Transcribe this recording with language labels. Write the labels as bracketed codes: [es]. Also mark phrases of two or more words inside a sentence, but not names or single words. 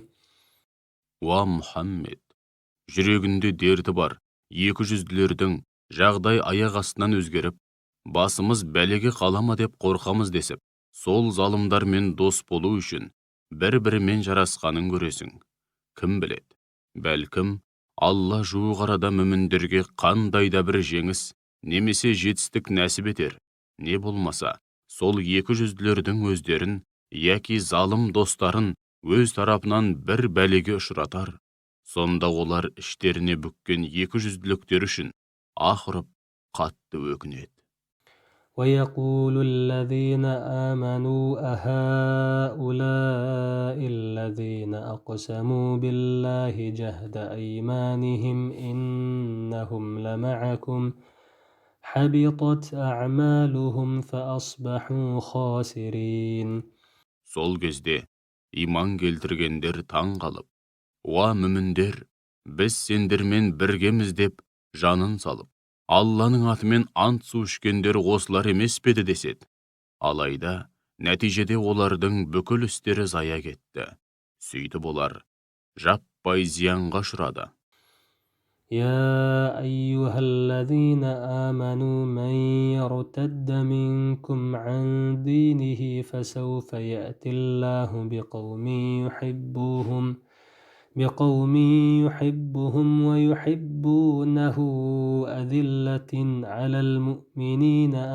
[kk] Уа Мұхаммед, жүрегінде дерті бар екі жүзділердің жағдай аяқ астынан өзгеріп, басымыз бәлеге қалама деп қорқамыз десіп, сол залымдармен дос болу үшін бір-бірімен жарасқанын көресің. Кім біледі? Бәлкім, Алла жуық арада мүміндерге қандай да бір жеңіс немесе жетістік нәсіп етер. Не болмаса, сол екі жүзділердің өздерін, яки залым достарын өз тарапынан бір бәлеге ұшыратар. Сонда олар іштеріне бүккен екі жүзділіктер үшін аһ ұрып қатты өкінеді. [ar] ويقول الذين آمنوا أهؤلاء الذين أقسموا بالله جهد أيمانهم إنهم لمعكم حبطت أعمالهم فأصبحوا خاسرين. [kk] Сол кезде иман келтіргендер таң қалып, уа мүміндер, біз сендермен біргеміз деп жанын салып, Алланың атымен ант су ішкендер осылар емес пе еді деседі. Алайда, нәтижеде олардың бүкіл істері зая кетті. Сөйтіп олар жаппай зиянға ұшырады. [ar] يا أيها الذين آمنوا من يرتد منكم عن دينه فسوف يأتي الله بقوم بقوم يحبهم ويحبونه أذلة على المؤمنين